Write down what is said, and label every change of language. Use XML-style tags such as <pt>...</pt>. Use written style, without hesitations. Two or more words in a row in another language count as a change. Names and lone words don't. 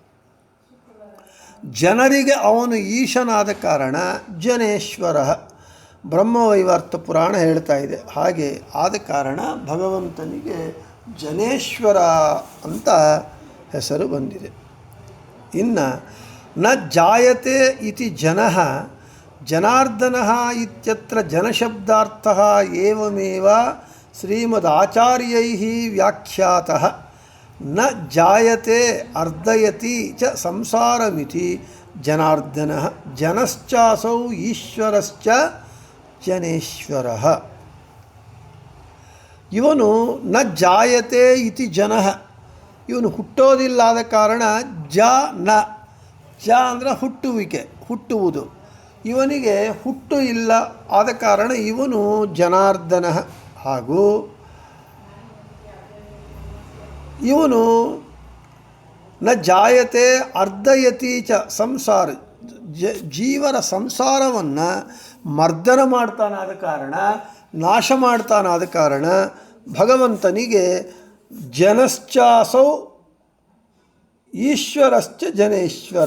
<kn>ಜನರಿಗೆ ಅವನು ಈಶನಾದ ಕಾರಣ ಜನೇಶ್ವರ. ಬ್ರಹ್ಮವೈವರ್ತ ಪುರಾಣ ಹೇಳ್ತಾ ಇದೆ. ಹಾಗೆ ಆದ ಕಾರಣ ಭಗವಂತನಿಗೆ ಜನೇಶ್ವರ ಅಂತ ಹೆಸರು ಬಂದಿದೆ.</kn> <sa>ಇನ್ನು ನ ಜಾಯತೆ ಇತಿ ಜನಃ ಜನಾರ್ದನಃ ಇತ್ಯತ್ರ ಜನಶಬ್ದಾರ್ಥಃ ಏವಮೇವ ಶ್ರೀಮದಾಚಾರ್ಯೈಃ ವ್ಯಾಖ್ಯಾತಃ. ನ ಜಾಯತೆ ಅರ್ಧಯತಿ ಚ ಸಂಸಾರಮಿತಿ ಜನಾರ್ದನಃ ಜನಶ್ಚಾಸೌ ಈಶ್ವರಶ್ಚ ಜನೇಶ್ವರಃ. ಇವನು ನ ಜಾಯತೆ ಇತಿ ಜನಃ,</sa> <kn>ಇವನು ಹುಟ್ಟೋದಿಲ್ಲಾದ ಕಾರಣ ಜ ಅಂದರೆ ಹುಟ್ಟುವಿಕೆ, ಹುಟ್ಟುವುದು. ಇವನಿಗೆ ಹುಟ್ಟು ಇಲ್ಲ, ಆದ ಕಾರಣ ಇವನು ಜನಾರ್ದನ. ಹಾಗೂ ಇವನು</kn> <sa>ನ ಜಾಯತೆ ಅರ್ಧಯತಿ ಚ ಸಂಸಾರ,</sa> <kn>ಜೀವರ ಸಂಸಾರವನ್ನು ಮರ್ದನ ಮಾಡ್ತಾನಾದ ಕಾರಣ, ನಾಶ ಮಾಡ್ತಾನಾದ ಕಾರಣ ಭಗವಂತನಿಗೆ</kn> <sa>ಜನಶ್ಚಾಸೌ ಈಶ್ವರಶ್ಚ ಜನೇಶ್ವರ.</sa>